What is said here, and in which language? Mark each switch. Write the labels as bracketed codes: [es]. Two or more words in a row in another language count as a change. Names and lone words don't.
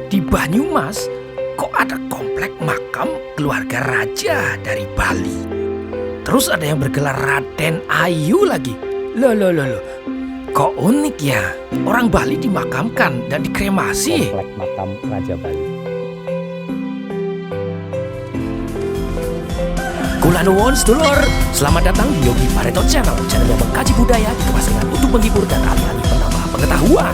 [id] Banyumas kok ada komplek makam keluarga raja dari Bali. Terus ada yang bergelar Raden Ayu lagi. Loh. Kok unik ya, orang Bali dimakamkan dan dikremasi. Komplek makam Raja Bali. [jv] Kula nuwun sedulur, [id] selamat datang di Yogi Pareto Channel yang mengkaji budaya dikemas dengan untuk menghibur dan alih-alih penambah pengetahuan.